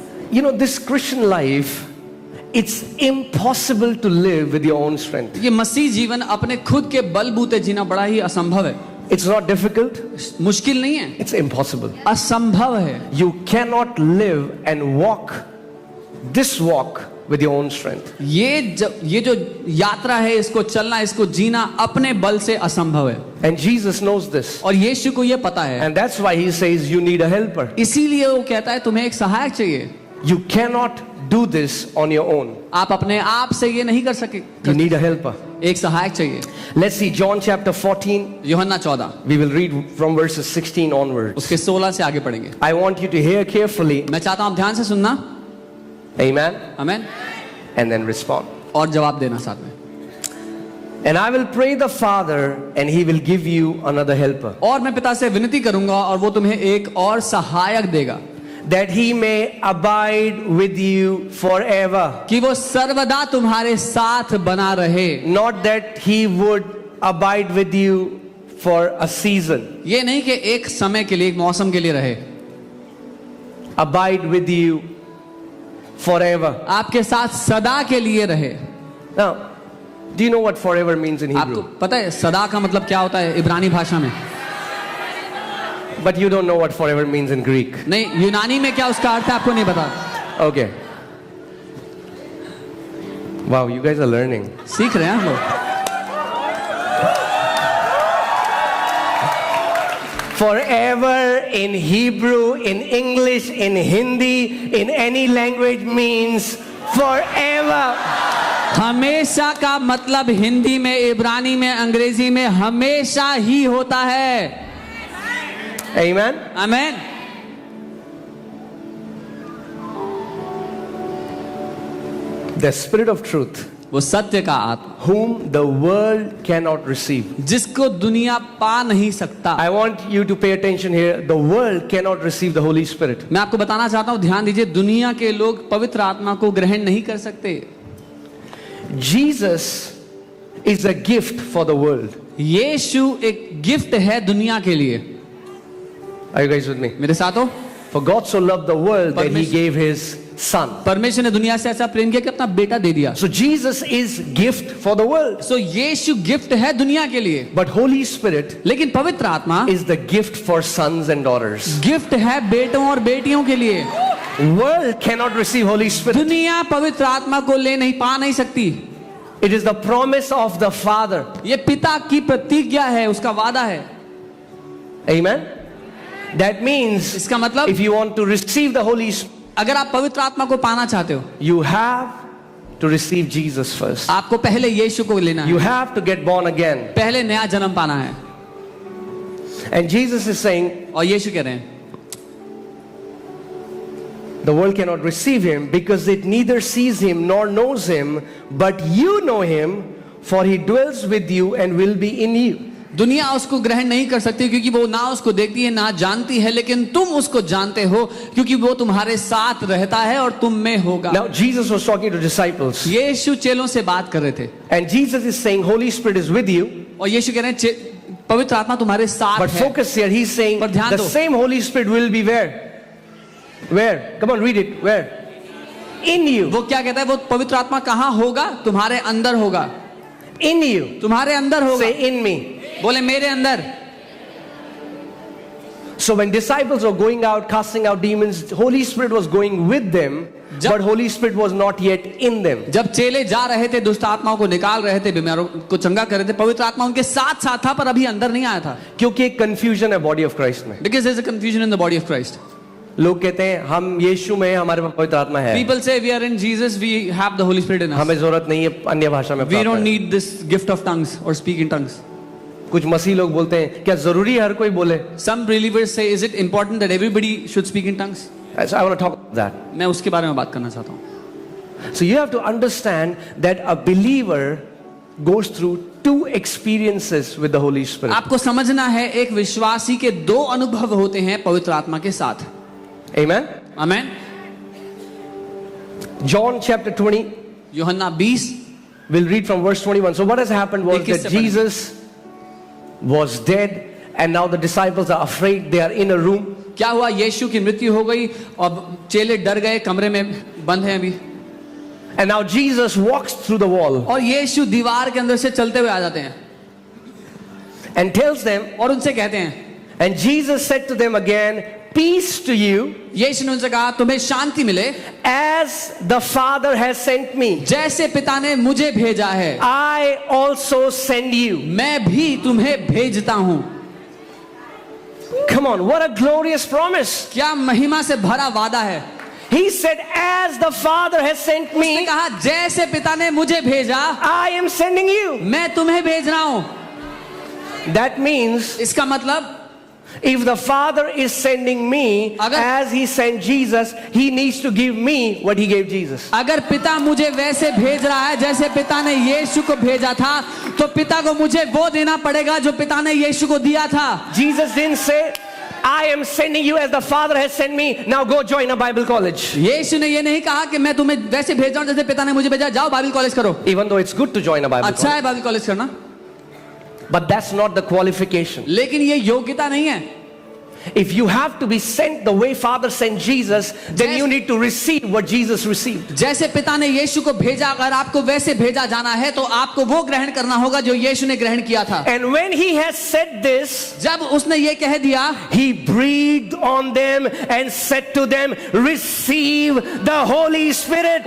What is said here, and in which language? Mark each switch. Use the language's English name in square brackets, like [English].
[English] You know, this Christian life, it's impossible to live with your own strength. [Hindi] ये मसीह जीवन अपने खुद के बलबूते जीना बड़ा ही असंभव है. [English] It's not difficult. [Hindi] मुश्किल नहीं है. [English] It's impossible. [Hindi] असंभव है. [English] You cannot live and walk this walk with your own strength. [Hindi] ये जो यात्रा है, इसको चलना, इसको जीना अपने बल से असंभव है. [English] And Jesus knows this. [Hindi] और यीशु को ये पता है. [English] And that's why he says you need a helper. [Hindi] इसीलिए वो कहता है तुम्हें एक सहायक चाहिए. [English] You cannot do this on your own. [Hindi] आप अपने आप से ये नहीं कर सके. [English] You need a helper. [Hindi] एक सहायक चाहिए. [English] Let's see John chapter 14. [Hindi] यूहन्ना 14. [English] We will read from verses 16 onwards. [Hindi] उसके 16 से आगे पढ़ेंगे. [English] I want you to hear carefully. [Hindi] मैं चाहता हूं आप ध्यान से सुनना. [English] Amen. [Hindi] Amen. [English] And then respond. [Hindi] और जवाब देना साथ में. [English] And I will pray the Father and he will give you another helper. [Hindi] और मैं पिता से विनती करूंगा और वो तुम्हें एक और सहायक देगा. [English] That he may abide with you forever. [Hindi] कि वो सर्वदा तुम्हारे साथ बना रहे. [English] Not that he would abide with you for a season. [Hindi] ये नहीं कि एक समय के लिए, एक मौसम के लिए रहे. [English] Abide with you forever. [Hindi] आपके साथ सदा के लिए रहे. [English] Now, do you know what forever means in [Hindi] आपको [English] Hebrew? [Hindi] पता है सदा का मतलब क्या होता है इब्रानी भाषा में? [English] But you don't know what forever means in Greek. [Hindi] नहीं, यूनानी में क्या उसका अर्थ है आपको नहीं पता. [English] Okay. Wow, you guys are learning. [Hindi] सीख रहे हैं हम लोग. [English] Forever in Hebrew, in English, in Hindi, in any language means forever. [Hindi] हमेशा का मतलब हिंदी में, इब्रानी में, अंग्रेजी में हमेशा ही होता है. [English] Amen. [Hindi] Amen. [English] The Spirit of truth, [Hindi] वो सत्य का आत्मा, [English] whom the world cannot receive. [Hindi] जिसको दुनिया पा नहीं सकता. [English] I want you to pay attention here. The world cannot receive the Holy Spirit. [Hindi] मैं आपको बताना चाहता हूं, ध्यान दीजिए. दुनिया के लोग पवित्र आत्मा को ग्रहण नहीं कर सकते. [English] Jesus is a gift for the world. [Hindi] यीशु एक गिफ्ट है दुनिया के लिए. [English] Are you guys with me? [Hindi] मेरे साथ हो? [English] For God so loved the world that he gave his son. [Hindi] परमेश्वर ने दुनिया से ऐसा प्रेम किया कि अपना बेटा दे दिया. [English] So Jesus is gift for the world. [Hindi] So Yeshu gift है दुनिया के लिए. [English] But Holy Spirit [Hindi] लेकिन पवित्र आत्मा [English] is the gift for sons and daughters. [Hindi] Gift है बेटों और बेटियों के लिए. [English] World cannot receive Holy Spirit. [Hindi] दुनिया पवित्र आत्मा को ले नहीं पा नहीं सकती. [English] It is the promise of the Father. [Hindi] ये पिता की प्रतिज्ञा है, उसका वादा है. [English] Amen. That means [Hindi] इसका मतलब [English] if you want to receive the Holy Spirit, [Hindi] अगर आप पवित्र आत्मा को पाना चाहते हो, [English] you have to receive Jesus first. [Hindi] आपको पहले यीशु को लेना [English] You [Hindi] है. [English] have to get born again. [Hindi] पहले नया जन्म पाना है. [English] And Jesus is saying [Hindi] और यीशु कह रहे हैं [English] the world cannot receive him because it neither sees him nor knows him, but you know him, for he dwells with you and will be in you. [Hindi] दुनिया उसको ग्रहण नहीं कर सकती क्योंकि वो ना उसको देखती है ना जानती है, लेकिन तुम उसको जानते हो क्योंकि वो तुम्हारे साथ रहता है और तुम में होगा. [English] Now Jesus was talking to disciples. [Hindi] यीशु चेलों से बात कर रहे थे. [English] And Jesus is saying Holy Spirit is with you. [Hindi] और यीशु कह रहे हैं पवित्र आत्मा तुम्हारे साथ [English] But [Hindi] है. [English] focus here, he's saying [Hindi] पर ध्यान [English] the [Hindi] दो. [English] same Holy Spirit will be where? Where? Come on, read it. Where? In you. [Hindi] वो क्या कहता है? वो पवित्र आत्मा कहाँ होगा? तुम्हारे अंदर होगा. [English] In you. [Hindi] तुम्हारे अंदर होगा. [English] Say in me. [Hindi] बोले मेरे अंदर. [English] So when disciples were going out casting out demons, Holy Spirit was going with them, but Holy Spirit was not yet in them. [Hindi] जब चेले जा रहे थे, दुष्ट आत्माओं को निकाल रहे थे, बीमारों को चंगा कर रहे थे, पवित्र आत्मा उनके साथ साथ था पर अभी अंदर नहीं आया था. क्योंकि एक confusion है body of Christ में. [English] Because there is a confusion in the body of Christ. [Hindi] लोग कहते हैं हम यीशु में हमारे पास पवित्र आत्मा है. [English] People say we are in Jesus, we have the Holy Spirit in us. [Hindi] हमें जरूरत नहीं है अन्य भाषा में. [English] We don't need this gift of tongues or speak in tongues. [Hindi] कुछ मसीह लोग बोलते हैं क्या जरूरी है हर कोई बोले? [English] Some believers say, is it important that everybody should speak in tongues? So I want to talk about that. [Hindi] मैं उसके बारे में बात करना चाहता हूँ. [English] So you have to understand that a believer goes through two experiences with the Holy Spirit. [Hindi] आपको समझना है एक विश्वासी के दो अनुभव होते हैं पवित्र आत्मा के साथ. [English] Amen. Amen. John chapter 20. [Hindi] यूहन्ना 20. [English] We'll read from verse 21. So what has happened was [Hindi] 21 [English] that [Hindi] से पढ़ेंगे। [English] Jesus was dead and now the disciples are afraid. They are in a room. [Hindi] क्या हुआ? यीशु की मृत्यु हो गई और चेले डर गए, कमरे में बंद हैं अभी। [English] And now Jesus walks through the wall [Hindi] और यीशु दीवार के अंदर से चलते हुए आ जाते हैं [English] and tells them, [Hindi] और उनसे कहते हैं, [English] and Jesus said to them again, peace to you, [Hindi] यीशु ने उनसे कहा तुम्हें शांति मिले, [English] as the Father has sent me, [Hindi] जैसे पिता ने मुझे भेजा है [English] I also send you. [Hindi] मैं भी तुम्हें भेजता हूं। [English] Come on, what a glorious promise. [Hindi] क्या महिमा से भरा वादा है। [English] He said, as the Father has sent [Hindi] उसने [English] me, [Hindi] कहा जैसे पिता ने मुझे भेजा [English] I am sending you. [Hindi] मैं तुम्हें भेज रहा हूं। [English] That means [Hindi] इसका मतलब [English] if the Father is sending me [Hindi] अगर- [English] as He sent Jesus, He needs to give me what He gave Jesus. [Hindi] अगर पिता मुझे वैसे भेज रहा है जैसे पिता ने यीशु को भेजा था, तो पिता को मुझे वो देना पड़ेगा जो पिता ने यीशु को दिया था। [English] Jesus didn't say, I am sending you as the Father has sent me. Now go join a Bible college. [Hindi] यीशु ने ये नहीं कहा कि मैं तुम्हें वैसे भेज रहा हूं जैसे पिता ने मुझे भेजा, जाओ बाइबल कॉलेज करो। [English] Even though it's good to join a Bible [Hindi] अच्छा [English] college. [Hindi] है बाइबल कॉलेज करना, [English] But that's not the qualification. [Hindi] लेकिन ये योग्यता नहीं है। [English] If you have to be sent the way Father sent Jesus, then you need to receive what Jesus received. [Hindi] जैसे पिता ने यीशु को भेजा, अगर आपको वैसे भेजा जाना है तो आपको वो ग्रहण करना होगा जो यीशु ने ग्रहण किया था। [English] And when He has said this, [Hindi] जब उसने ये कह दिया, [English] He breathed on them and said to them, receive the Holy Spirit.